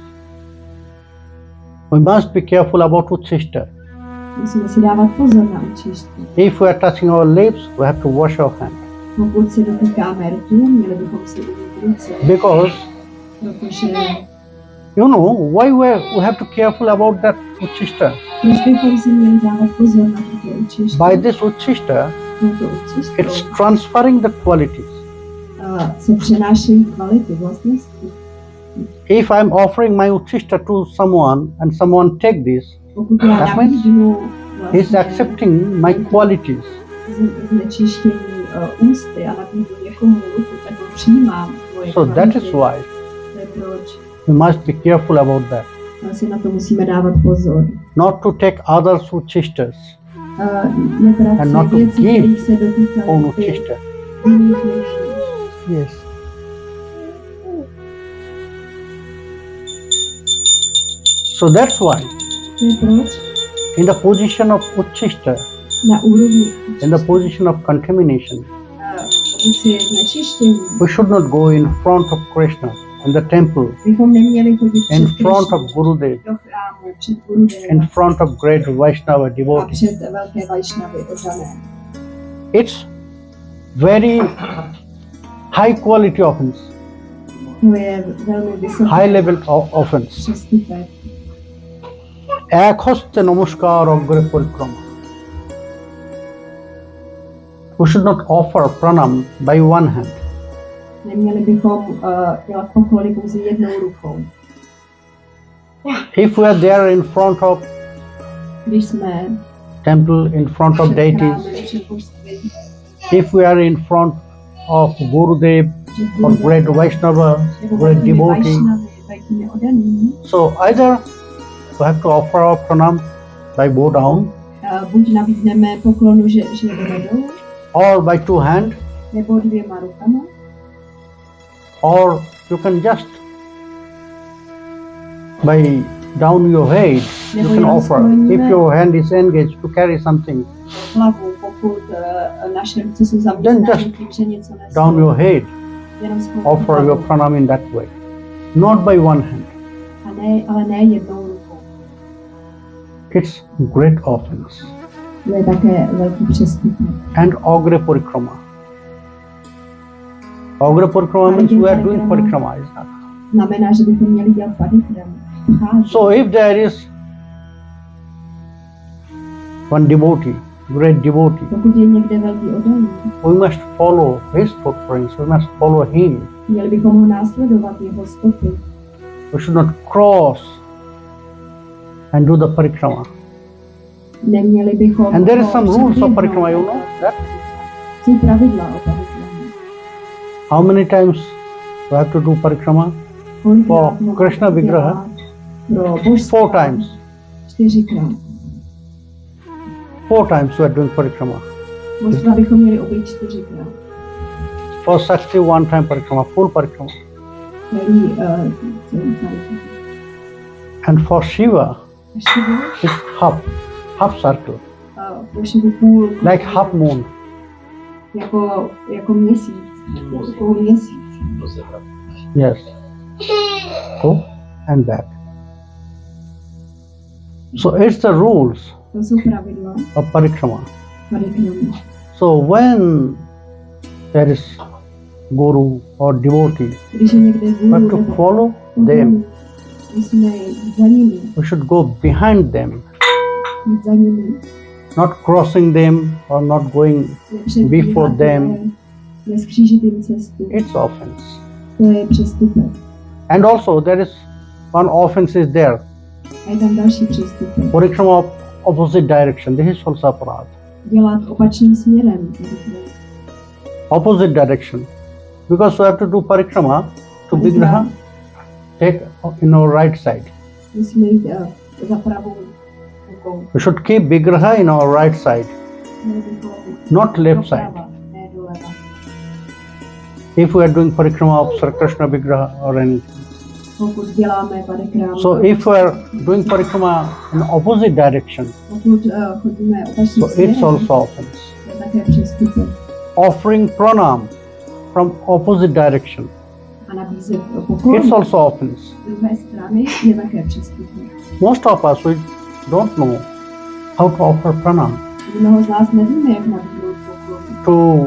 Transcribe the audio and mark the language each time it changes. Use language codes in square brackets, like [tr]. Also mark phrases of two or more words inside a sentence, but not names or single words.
[en] We must be careful about uchishta. [cs] Musíme si dávat pozor na učišť. [en] If we are touching our lips, we have to wash our hand. [cs] Pokud si dotýkáme rtu, měli bychom si umýt ruce, [en] Because [cs] protože [en] you know why we have to careful about that uchishta. [cs] proč bychom si měli dávat pozor na tuto učišť? [en] By this uchishta, [cs] Touto učišťou [en] it's transferring the qualities. [cs] se přenášejí kvality, vlastnosti. [en] If I'm offering my uchishta to someone and someone take this, [cs] Pokud já [en] That means [cs] nabídnu [en] he's [cs] vlastně [en] accepting my qualities. [cs] znečištění ústy a nabídnu někomu ruku, tak ho přijímám moje [en] So that [cs] kvality. [en] is why [cs] To je proč. [en] we must be careful about that. [cs] Si na to musíme dávat pozor. [en] Not to take others' uchishtas, [cs] Nebrat [en] And [cs] si [en] not to [cs] věci, [en] give [cs] kterých se dotýkají [en] own [cs] ty [en] uchishta. [cs] jiných lidí. [en] Yes. So that's why [cs] To je proč [en] in the position of uchishta, [cs] na úrovni [en] in the position of contamination, [cs] pozici znečištění [en] we should not go in front of Krishna in the temple, [cs] bychom neměli chodit [en] in [cs] před [en] front [cs] Krišnou, [en] of Gurudev, [cs] do chrámu, před Gurudevem [en] in front of great Vaishnava [cs] a [en] devotees. [cs] před velké Vajšnavy oddané. [en] It's very high quality offense, [cs] To je velmi vysoký [en] high level offense. [cs] přestupek. [sa] এক হস্তে নমস্কার অগ্রে পরিক্রমা. [en] We should not offer pranam by one hand. [cs] Neměli bychom dělat poklony pouze jednou rukou. [en] If we are there in front of [cs] Když jsme [en] temple, in front of [cs] před [en] deities, [cs] chrámem, před božstvím, [en] if we are in front of Gurudev [cs] před [en] or [cs] Gurudevem, [en] great Vaishnava, [cs] nebo [en] great [cs] velkými [en] devotee, [cs] Vajšnavy, velkými oddanými, [en] so either we have to offer our pranam by bow down [cs] buď nabídneme poklonu, že jdeme dolů, [en] or by two hand, [cs] nebo dvěma rukama, [en] or you can just by down your head you can offer. If your hand is engaged to carry something, [cs] hlavu, pokud naše ruce jsou [en] Then [cs] zaměstnány [en] just [cs] tím, že něco nesou, [en] down your head, [cs] jenom skloubit [en] offer [cs] hlavu. [en] your pranam in that way, not by one hand. [cs] Ale ne jednou rukou. [en] It's great offense. [cs] To je také velký přestupek. [en] And [sa] Agre Parikrama. Agre Parikrama [en] means we are doing parikrama. Is that? [cs] Znamená, že bychom měli dělat parikram. [en] So if there is one devotee, great devotee, [cs] Pokud je někde velký oddaný, [en] we must follow his footprints, we must follow him. [cs] měli bychom ho následovat, jeho stopy. [en] We should not cross and do the parikrama. [cs] Neměli bychom [en] And there is [cs] ho [en] some rules of [cs] předběhnout. [en] parikrama, you know that? [cs] Jsou pravidla o parikramě. [en] How many times we have to do parikrama? [cs] Kolikrát [en] For [cs] ho [en] Krishna [cs] máme [en] Vigraha? [cs] dělat pro božstva? [en] 4 times. [cs] 4krát. [en] 4 times we are doing parikrama. [cs] Božstva bychom měli obejít 4krát. [en] For Shakti, 1 time parikrama, full parikrama. [cs] Celý parikrama. [en] And for Shiva, [cs] Šivu, [en] it's half circle, [cs] pro Šivu půl. [en] like half moon. [cs] Jako měsíc. Jako půl měsíc. [en] Yes. Go and back. So it's the rules [cs] To jsou pravidla [en] of parikrama. [cs] parikramy. [en] So when there is guru or devotee, [cs] Když je někde [en] we [cs] guru [en] have to [cs] nebo [en] follow them. [cs] musíme jít za nimi, [en] We should go behind them, [cs] jít za nimi. [en] not crossing them or not going. [cs] Nepředbíhat [en] Before them. [cs] je, neskřížit jim cestu. [en] It's offense. [cs] To je přestupek. [en] And also there is one offense is there. [cs] A je tam další přestupek. [en] Parikrama of opposite direction. This is also aparad. [cs] Dělat opačným směrem. [en] Opposite direction. Because we have to do parikrama to Vigraha, take in our right side. [cs] Musíme jít za pravou rukou. [en] We should keep Vigraha in our right side, [cs] Měli bychom [en] not left side. [cs] doprava, ne doleva. [en] If we are doing parikrama of Sri Krishna Vigraha or anything. [cs] Pokud děláme parikrám, [en] So if we are doing parikrama in opposite direction, [cs] pokud chodíme opačným [en] so it's [cs] směrem, [en] also offense. [cs] je také přestupek. [en] Offering pranam from opposite direction, [cs] A nabízet poklon [en] it's also offense. [cs] z druhé strany je také přestupek. [en] Most of us, we don't know how to offer pranam [cs] Mnoho z nás nevíme, jak nabídnout poklon.